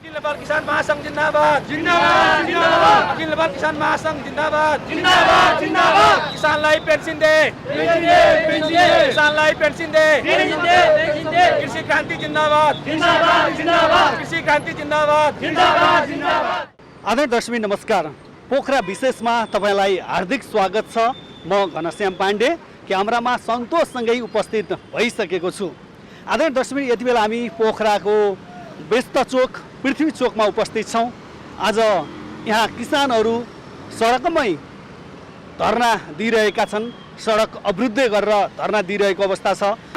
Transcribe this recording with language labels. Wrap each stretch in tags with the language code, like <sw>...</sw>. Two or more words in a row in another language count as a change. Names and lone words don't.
<ne>नेपाल किसान महासंघ जिंदाबाद जिंदाबाद जिंदाबाद अखिल नेपाल किसान महासंघ जिंदाबाद जिंदाबाद जिंदाबाद किसानलाई पेन्सन दे किसानलाई पेन्सन दे कृषि क्रान्ति जिंदाबाद जिंदाबाद जिंदाबाद कृषि क्रान्ति जिंदाबाद जिंदाबाद जिंदाबाद। आदरणीय दर्शक नमस्कार, पोखरा विशेषमा तपाईलाई हार्दिक स्वागत छ। म घनश्याम पाण्डे क्यामेरामा सन्तोषसँगै उपस्थित भइसकेको छु। आदरणीय दर्शक यति बेला हामी पोखराको व्यस्त चोक पृथ्वी चोकमा उपस्थित छौँ। आज यहाँ किसानहरू सडकमै धरना दिइरहेका छन्, सडक अवरुद्ध गरेर धरना दिइरहेको अवस्था छ।</ne>